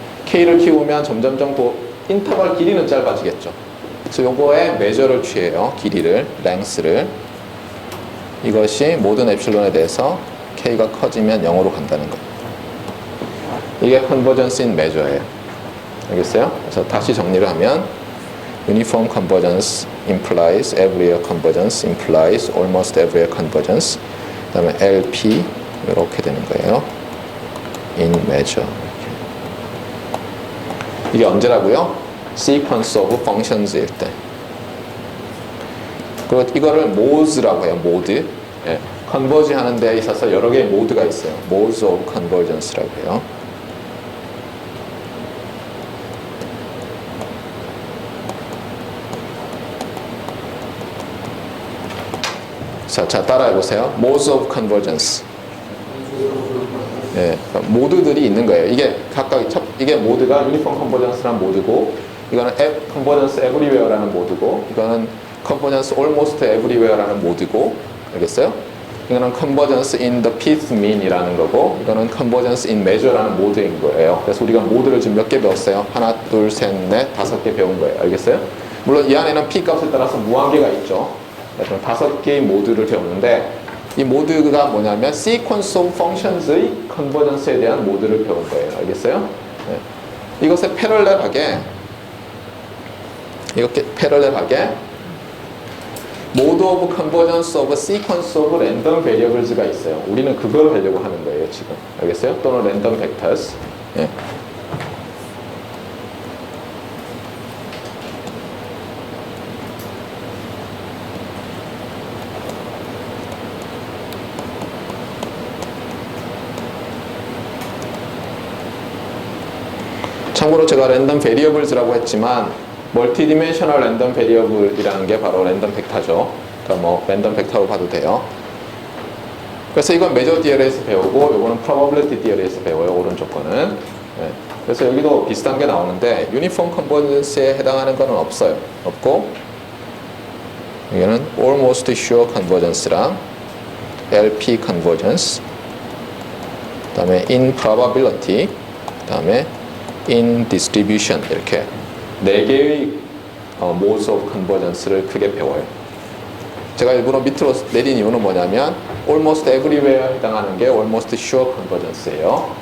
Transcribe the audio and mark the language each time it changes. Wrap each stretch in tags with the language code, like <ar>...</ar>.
<ko>K를 키우면 점점점 인터벌 길이는 짧아지겠죠. 그래서 요거에 메저를 취해요. 길이를, 랭스를. 이것이 모든 엡실론에 대해서 K가 커지면 0으로 간다는 거. 이게 컨버전스 인 메저예요. 알겠어요? 그래서 다시 정리를 하면</ko> <en>Uniform convergence implies everywhere convergence implies almost everywhere convergence.</en> <ko>그 다음에 LP 이렇게 되는 거예요.</ko> <en>In measure.</en> <ko>이게 언제라고요? Sequence of functions일 때. 그리고 이거를 modes라고 해요. mode. 예. 컨버지 하는 데 있어서 여러 개의 모드가 있어요. modes of convergence라고 해요. 자, 따라해보세요.</ko> <en>Modes of convergence.</en> <ko>예, 모드들이 있는 거예요. 이게 각각, 이게 모드가 Uniform Convergence라는 모드고, 이거는 Convergence Everywhere라는 모드고, 이거는 Convergence Almost Everywhere라는 모드고, 알겠어요? 이거는 Convergence in the Pith Mean이라는 거고, 이거는 Convergence in Measure라는 모드인 거예요. 그래서 우리가 모드를 지금 몇 개 배웠어요? 하나, 둘, 셋, 넷, 5개 배운 거예요. 알겠어요? 물론 이 안에는 P 값에 따라서 무한계가 있죠. 그럼 5개의 모드를 배웠는데 이 모드가 뭐냐면 Sequence of Functions의 컨버전스에 대한 모드를 배운 거예요. 알겠어요? 네. 이것에 패럴렐하게 이렇게 패럴렐하게 Mode of Convergence of Sequence of Random Variables가 있어요. 우리는 그걸 배려고 하는 거예요. 지금. 알겠어요?</ko> <en>또는 Random Vectors.</en> <ko>네. 참고로 제가 랜덤 베리어블즈라고 했지만 멀티디멘셔널 랜덤 베리어블이라는 게 바로 랜덤 벡터죠. 그러니까 뭐 랜덤 벡터로 봐도 돼요. 그래서 이건 메저 디어리에서 배우고 이거는 프로버빌리티 디어리에서 배워요. 오른쪽 거는. 네. 그래서 여기도 비슷한 게 나오는데 유니폼 컨버전스에 해당하는 거는 없어요. 없고 이거는 almost sure convergence랑 LP convergence 다음에 in probability, 다음에 in distribution 이렇게 4개의 modes of convergence를 크게 배워요. 제가 일부러 밑으로 내린 이유는 뭐냐면 almost everywhere 해당하는 게 almost sure convergence예요.</ko>